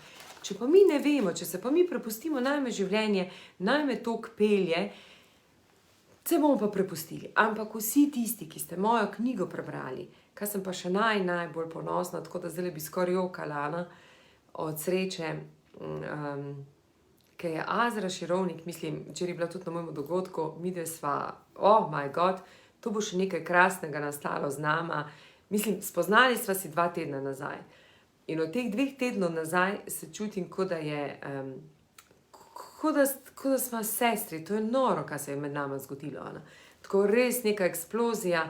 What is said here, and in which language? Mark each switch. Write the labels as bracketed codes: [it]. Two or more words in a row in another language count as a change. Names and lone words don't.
[sl] Če pa mi ne vemo, če se pa mi prepustimo, naj me življenje, naj me tok pelje, se bomo pa prepustili. Ampak vsi tisti, ki ste mojo knjigo prebrali, kar sem pa še najbolj ponosna, tako da zdaj bi skoraj jokala od sreče, ker je Azra Širovnik, mislim, včeraj je bila tudi na mojem dogodku, midve sva, [en] oh my god, [sl] to bo še nekaj krasnega nastalo z nama. Mislim, spoznali sva si 2 tedna nazaj. In od teh 2 tednov nazaj se čutim, kot da je, kot da sva sestri. To je noro, kaj se je med nama zgodilo. Tako res neka eksplozija.